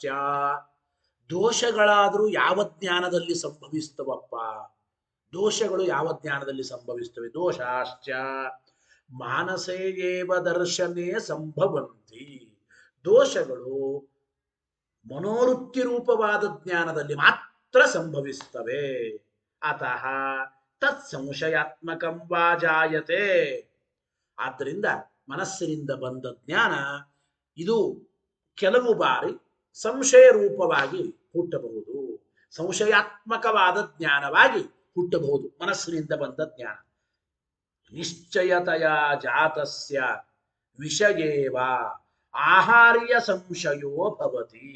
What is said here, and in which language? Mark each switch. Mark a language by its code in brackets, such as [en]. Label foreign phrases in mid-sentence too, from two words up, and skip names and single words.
[kn] ದೋಷಗಳಾದರೂ ಯಾವ ಜ್ಞಾನದಲ್ಲಿ ಸಂಭವಿಸ್ತವಪ್ಪ? ದೋಷಗಳು ಯಾವ ಜ್ಞಾನದಲ್ಲಿ ಸಂಭವಿಸ್ತವೆ? [sa] ದೋಷಾಶ್ಚ ಮಾನಸೇಯೇವ ದರ್ಶನೇ ಸಂಭವಂತಿ. [kn] ದೋಷಗಳು ಮನೋವೃತ್ತಿ ರೂಪವಾದ ಜ್ಞಾನದಲ್ಲಿ ಮಾತ್ರ ಸಂಭವಿಸ್ತವೆ. [sa] ಅತಃ ತತ್ ಸಂಶಯಾತ್ಮಕಂ ವಾ ಜಾಯತೆ. [kn] ಆದ್ದರಿಂದ ಮನಸ್ಸಿನಿಂದ ಬಂದ ಜ್ಞಾನ ಇದು ಕೆಲವು ಬಾರಿ ಸಂಶಯ ರೂಪವಾಗಿ ಹುಟ್ಟಬಹುದು, ಸಂಶಯಾತ್ಮಕವಾದ ಜ್ಞಾನವಾಗಿ ಹುಟ್ಟಬಹುದು. ಮನಸ್ಸಿನಿಂದ ಬಂದ ಜ್ಞಾನ ನಿಶ್ಚಯತೆಯ [sa] ಜಾತಸ್ಯ ವಿಷಯೇವ ಆಹಾರ್ಯ ಸಂಶಯೋ ಭವತಿ.